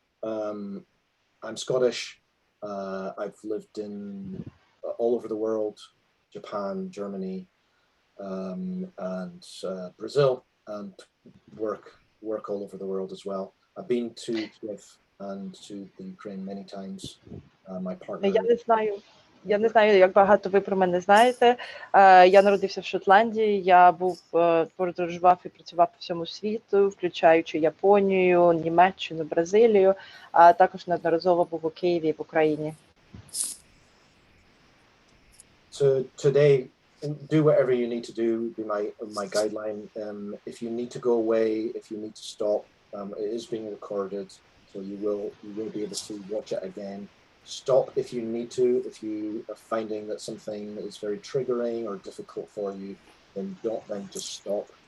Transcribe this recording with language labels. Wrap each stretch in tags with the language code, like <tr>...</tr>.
<en>I'm Scottish. I've lived in all over the world, Japan, Germany, and Brazil, and work all over the world as well. I've been to Kiev and to the Ukraine many times. My partner.</en> <uk>Я не знаю, як багато ви про мене знаєте. Я народився в Шотландії, я подорожував і працював по всьому світу, включаючи Японію, Німеччину, Бразилію, а також неодноразово був у Києві і в Україні.</uk> <en>So today, do whatever you need to do, be my guideline. If you need to go away, if you need to stop, it is being recorded, so you will be able to watch it again. Stop if you need to. If you are finding that something is very triggering or difficult for you, then just stop.</en>